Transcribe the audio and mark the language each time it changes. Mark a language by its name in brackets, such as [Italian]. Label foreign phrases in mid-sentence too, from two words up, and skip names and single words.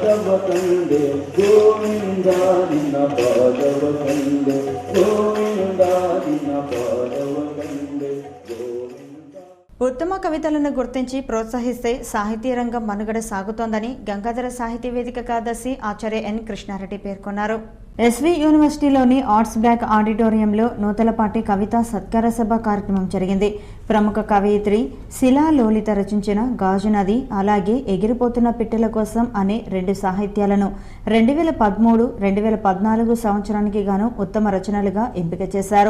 [Kannada] ಕಂಡೆ ಗೋವಿಂದ ನಿನ್ನ ಪಾದವ ಕಂಡೆ ಗೋವಿಂದ ನಿನ್ನ ಪಾದವ ಕಂಡೆ ಗೋವಿಂದ. [Telugu] ఉత్తమ కవితలను గుర్తించి ప్రోత్సహిస్తే సాహితీ రంగం మనుగడ సాగుతోందని గంగాధర సాహితీ వేదిక కార్యదర్శి ఆచార్య ఎన్ కృష్ణారెడ్డి పేర్కొన్నారు. ఎస్వి యూనివర్సిటీలోని ఆర్ట్స్ బ్లాక్ ఆడిటోరియంలో నూతలపాటి కవితా సత్కార సభ కార్యక్రమం జరిగింది. ప్రముఖ కవయిత్రి శిలా లోలిత రచించిన గాజు నది, అలాగే ఎగిరిపోతున్న పిట్టల కోసం అనే 2 సాహిత్యాలను 2013-2014 సంవత్సరానికి గాను ఉత్తమ రచనలుగా ఎంపిక చేశారు.